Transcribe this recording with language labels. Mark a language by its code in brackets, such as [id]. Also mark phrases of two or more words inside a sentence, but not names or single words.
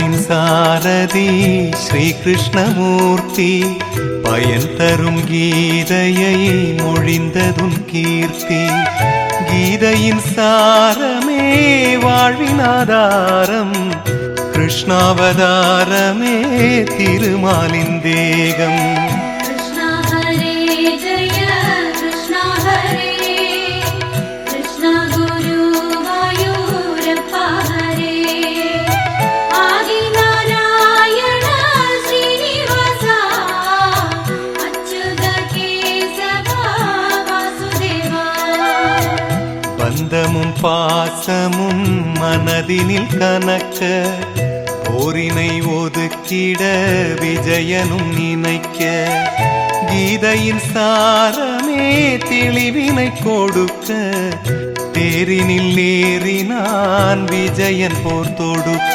[ta] சாரதி ஸ்ரீ கிருஷ்ணமூர்த்தி பயன் தரும் கீதையை மொழிந்ததும் கீர்த்தி கீதையின் சாரமே வாழ்வின் ஆதாரம் கிருஷ்ணாவதாரமே திருமாலின் தேகம் [sa] कृष्णा हरे जय कृष्णा हरे कृष्णा गुरुवायूरप्पा हरे आदि नारायण श्रीनिवासा अच्युत केशवा वासुदेवा [ta] பந்தமும் பாசமும் மனதினில் கனக்க போரினை ஒதுக்கிட விஜயனும் நினைக்க கீதையின் சாரமே தெளிவினை கொடுக்க தேரினில் ஏறினான் விஜயன் போர் தொடுக்க